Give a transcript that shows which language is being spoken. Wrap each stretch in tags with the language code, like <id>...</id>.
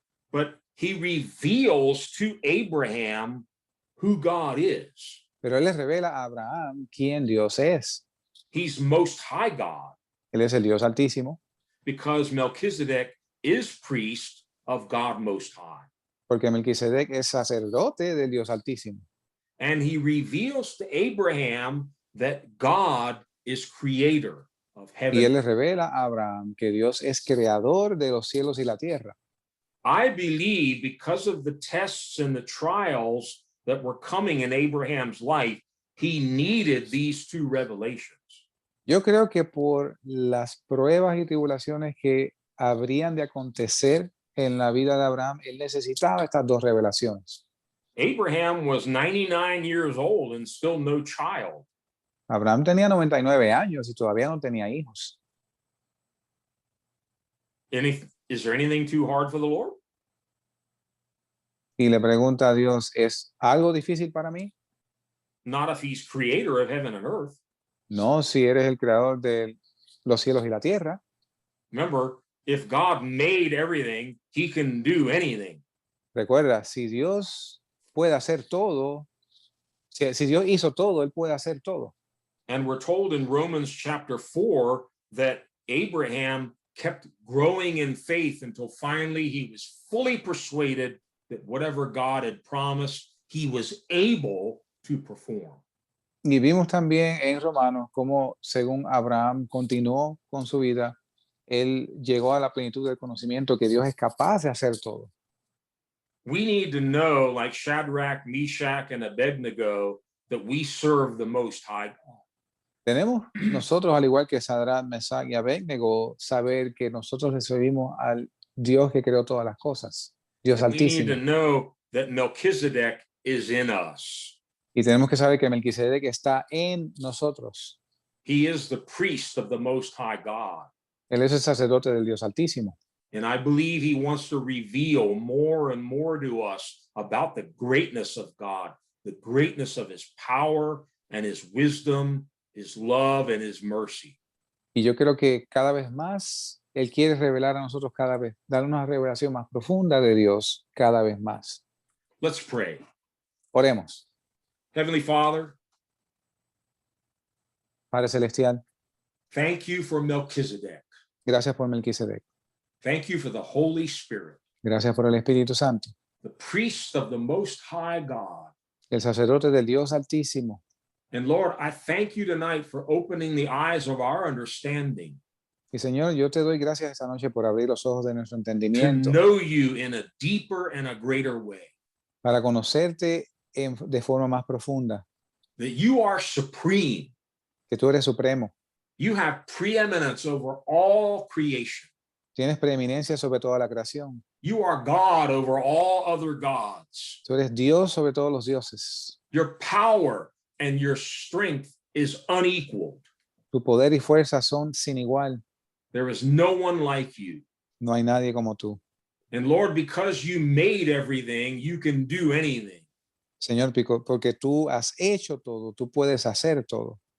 <en>But he reveals to Abraham who God is.</en> <es>Pero él le revela a Abraham quién Dios es.</es> <en>He's Most High God</en> <es>Él es el Dios Altísimo,</es> <en>because Melchizedek is priest of God Most High.</en> <es>porque Melquisedec es sacerdote del Dios Altísimo.</es> <en>And he reveals to Abraham that God is creator of</en> <es>Y</es> <en>heaven.</en> <es>él le revela a Abraham que Dios es creador de los cielos y la tierra.</es> <en>I believe because of the tests and the trials that were coming in Abraham's life, he needed these two revelations.</en> <es>Yo creo que por las pruebas y tribulaciones que habrían de acontecer en la vida de Abraham, él necesitaba estas dos revelaciones.</es> <en>Abraham was 99 years old and still no child.</en> <es>Abraham tenía 99 años y todavía no tenía hijos.</es> <en>Is there anything too hard for the Lord?</en> <es>Y le pregunta a Dios, ¿es algo difícil para mí?</es> <en>Not if he's creator of heaven and earth.</en> <es>No, si eres el creador de los cielos y la tierra.</es> <en>Remember, if God made everything, he can do anything.</en> <es>Recuerda, si Dios puede hacer todo, si Dios hizo todo, él puede hacer todo.</es> <en>And we're told in Romans chapter 4 that Abraham kept growing in faith until finally he was fully persuaded that whatever God had promised, he was able to perform.</en> <es>Y vimos también en Romanos cómo, según Abraham continuó con su vida, él llegó a la plenitud del conocimiento que Dios es capaz de hacer todo.</es> <en>We need to know, like Shadrach, Meshach, and Abednego, that we serve the Most High God.</en> <es>Tenemos nosotros, al igual que Sadrach, Mesach y Abednego, saber que nosotros le servimos al Dios que creó todas las cosas, Dios</es> <en>And we need to</en> <es>Altísimo.</es> <en>know that Melchizedek is in us.</en> <es>Y tenemos que saber que Melquisedec está en nosotros.</es> <en>He is the priest of the Most High God.</en> <es>Él es el sacerdote del Dios Altísimo.</es> <en>And I believe he wants to reveal more and more to us about the greatness of God, the greatness of his power and his wisdom, his love and his mercy.</en> <es>Y yo creo que cada vez más Él quiere revelar a nosotros cada vez, dar una revelación más profunda de Dios cada vez más.</es> <en>Let's pray.</en> <es>Oremos.</es> <en>Heavenly Father,</en> <es>Padre Celestial,</es> <en>thank you for Melchizedek.</en> <es>gracias por Melquisedec.</es> <en>Thank you for the Holy Spirit,</en> <es>Gracias por el Espíritu Santo,</es> <en>the priest of the Most High God.</en> <es>el sacerdote del Dios Altísimo.</es> <en>And Lord, I thank you tonight for opening the eyes of our understanding</en> <es>Y Señor, yo te doy gracias esta noche por abrir los ojos de nuestro</es> <en>to</en> <es>entendimiento</es> <en>know you in a deeper and a greater way,</en> <es>para conocerte de forma más profunda,</es> <en>that you are supreme.</en> <es>que tú eres supremo,</es> <en>You have preeminence over all creation.</en> <es>tienes preeminencia sobre toda la creación,</es> <en>You are God over all other gods.</en> <es>tú eres Dios sobre todos los dioses,</es> <en>Your power and your strength is unequaled.</en> <es>tu poder y fuerza son sin igual,</es> <en>There is no one like you.</en> <es>no hay nadie como tú.</es> <en>And Lord, because you made everything, you can do anything.</en> <es>Señor, porque tú has hecho todo, tú puedes hacer todo.</es>